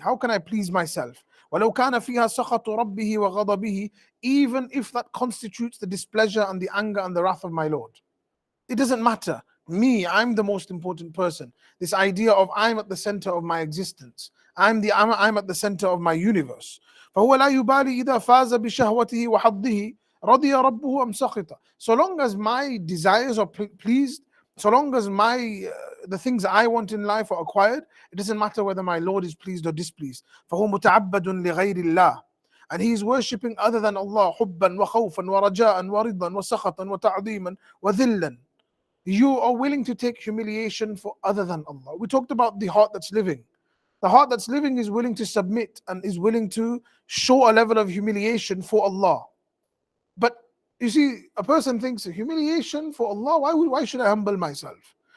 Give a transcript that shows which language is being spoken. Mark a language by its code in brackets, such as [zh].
[en] How can I please myself? [ar] وَلَوْ كَانَ فِيهَا سَخَطُ رَبِّهِ وَغَضَبِهِ. [en] Even if that constitutes the displeasure and the anger and the wrath of my Lord. It doesn't matter. Me, I'm the most important person. This idea of I'm at the center of my existence. I'm at the center of my universe. [ar] فهو لا يبالي إذا فاز بشهوته وحظه رضي ربه أم سخط. [en] So long as my desires are pleased, so long as my the things I want in life are acquired, it doesn't matter whether my Lord is pleased or displeased. [ar] فهو متعبد لغير الله, [en] and he is worshipping other than Allah, [ar] حبا وخوفا ورجاء ورضا وسخطا وتعظيما وذلا. [en] You are willing to take humiliation for other than Allah. We talked about the heart that's living. The heart that's living is willing to submit and is willing to show a level of humiliation for Allah. But you see, a person thinks humiliation for Allah, why should I humble myself?